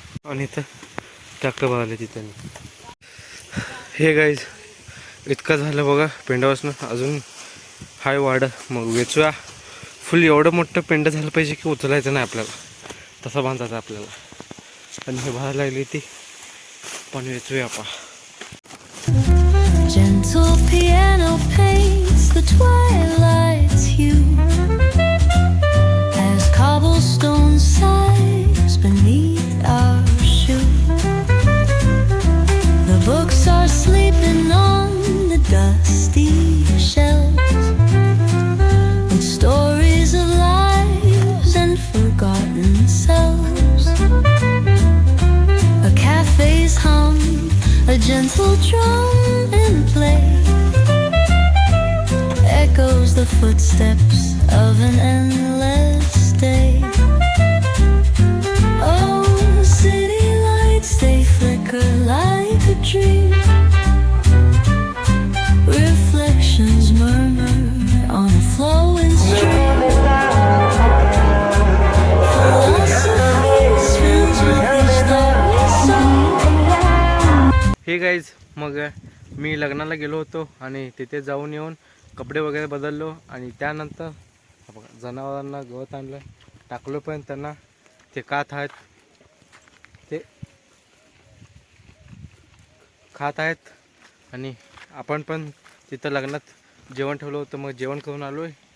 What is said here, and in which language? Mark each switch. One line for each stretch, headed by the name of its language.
Marathi: आणि इथं ट्रॅक्टर भरले तिथे.
English: हे गाईज
Marathi: इतकं झालं बघा पेंडापासून, अजून हाय वाडा. मग वेचूया. फुल एवढं मोठं पेंड झालं पाहिजे की उचलायचं नाही आपल्याला, तसं बांधायचं आपल्याला. आणि हे बाहेर लागली ती पण वेचूया आपण.
English: Gentle piano paints the twilight's hue as cobblestone sighs beneath our shoe. The books are sleeping on the dusty shelves with stories of lives and forgotten selves. A cafe's hum, a gentle drum in play echoes the footsteps of an endless day. Oh, city lights, they flicker like a dream. Reflections murmur on a flowing stream. Philosophy spins with each thought we saw. Hey guys,
Marathi: मग मी लग्नाला गेलो होतो आणि तिथे जाऊन येऊन कपडे वगैरे बदललो. आणि त्यानंतर जनावरांना गवत आणलं, टाकलो. पण त्यांना ते खात आहेत आणि आपण पण तिथं लग्नात जेवण ठेवलं होतं, मग जेवण करून आलो आहे.